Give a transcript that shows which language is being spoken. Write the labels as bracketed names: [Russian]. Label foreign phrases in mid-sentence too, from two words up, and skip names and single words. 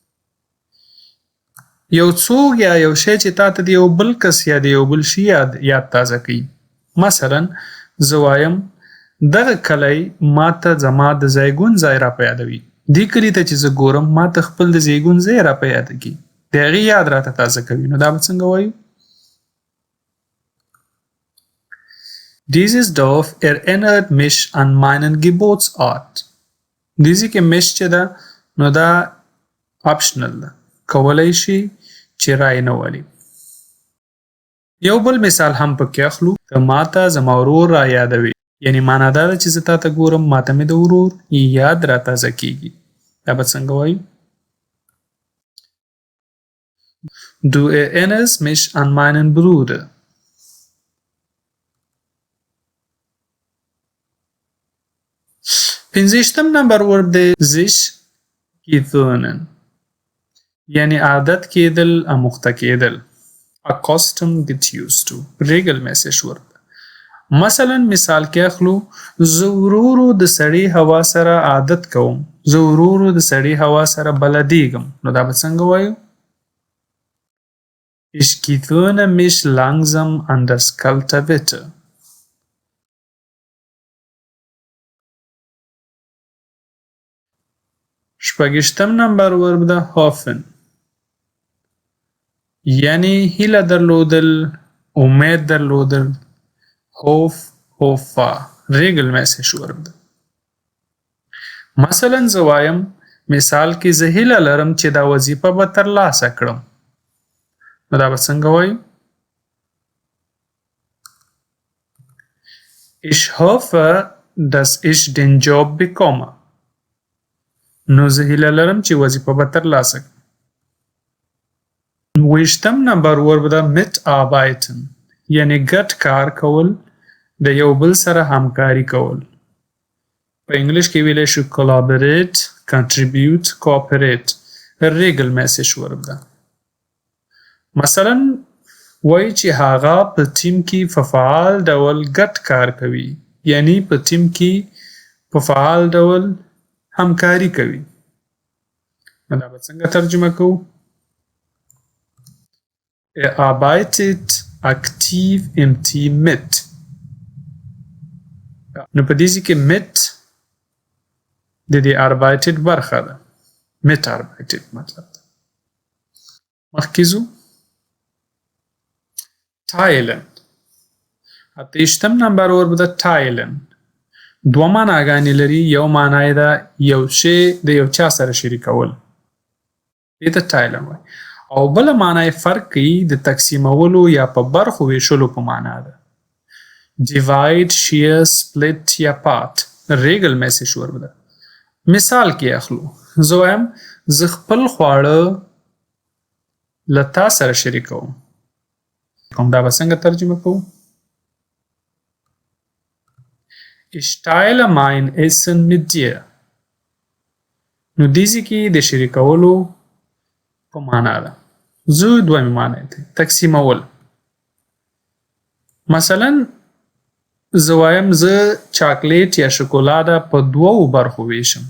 [Pashto] یو څوک یا یو شی چې تا ته د یو بل کس یا د یو بل شي یاد تازه کوي. مثلا زه وایم دغه کلی ما ته زما د زیږون ځای راپه یادوي. دې کلي ته چې زه ګورم ما ته خپل د زیږون ځای راپه یاده کي. د هغې یاد راته تازه کوي. نو دا به څنګه وایو؟ [German] Dieses Dorf erinnert mich an meinen Geburtsort. [Pashto] دیزی کې مش چې ده نو دا اپشنل ده. کولی شي چې رای نه ولي. یو بل مثال هم پکې اخلو. ته ما ته زما ورور را یادوي. یعنی معنا دا ده چې زه تا ته ګورم ما ته مې د ورور یاد را تازه کېږي. دا به څنګه وایو؟ [German] Du erinnerst mich an meinen Bruder. [Pashto] پنځویشتم نمبر ورب دی [German] sich gewöhnen. [Pashto] یعنی عادت کېدل، اموخته کېدل. [English] accustomed get used to. [Pashto] regelmäßig ورب. مثلا مثال کې اخلو زه ورو ورو د سړې هوا سره عادت کوم. زه ورو ورو د سړې هوا سره بلدېږم. نو دا به څنګه وایو؟ [German] Ich gewöhne mich langsam an das kalte Wetter. [Pashto] شپږشتم نمبر ورب ده hoffen. یعنی هیله درلودل، امید درلودل. hoffa. regelmäßig ورب ده. مثلا زه وایم مثال کې زه هیله لرم چې دا وظیفه به ترلاسه کړم. نو دا به څنګه وایو؟ [German] Ich hoffe, dass ich den Job bekomme. [Pashto] نو زه هیله لرم چې وظیفه به ترلاسه کړم. اوویشتم نمبر ورب ده mitarbeiten. یعنی ګډ کار کول، د یو بل سره همکاري کول. په انګلیش کې ویلی شو [English] collaborate, contribute, cooperate. [Pashto] regelmäßig ورب ده. مثلا وایي چې هغه په ټیم کې په فعال ډول ګډ کار کوي. یعنی په ټیم کې په فعال ډول همکاري کوي. نو دا به څنګه ترجمه کوو؟ [German] Er arbeitet aktiv im Team mit. [Pashto] نو په دې کې mit د دې arbeitet برخه ده. mitarbeitet مطلب ده. مخکې ځو. teilen. اتهشتم نمبر ورب ده teilen. دوه معناګانې لري. یو معنا یې ده یو شی د یو چا سره شریکول. دې ته teilen وایي. او بله معنا یې فرق کوي د تقسیمولو یا په برخو ویشلو په معنا ده. [English] divide, share, split یا part. [Pashto] regelmäßig ورب ده. مثال کې اخلو. زه وایم زه خپل خواړه له تا سره شریکوم. دا به څنګه ترجمه کوو؟ [German] Ich teile mein Essen mit dir. [Pashto] نو دیزی کې د شریکولو په معنا ده. زه دویمې معنا ده تقسیمول. مثلا زه وایم زه چاکلیټ یا شکولاده په دوو برخو ویشم.